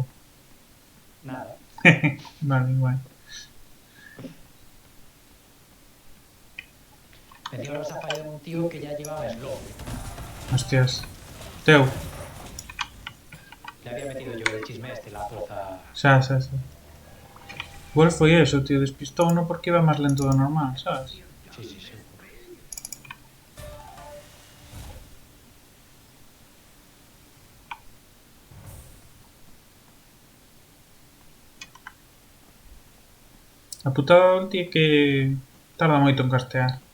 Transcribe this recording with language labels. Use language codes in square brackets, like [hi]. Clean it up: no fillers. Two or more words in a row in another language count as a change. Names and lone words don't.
[es] Nada. Vale, igual. Encima los ha fallado un tío que ya llevaba slow. Hostias. Teu. Le había metido yo el chisme este, la poza. [gl] Xa. Igual foi eso, tío. Despistou no porque iba máis lento do normal, sabes? [es] Sí, sí, seguro. [gl] A putada da ulti é que tarda moito en castear.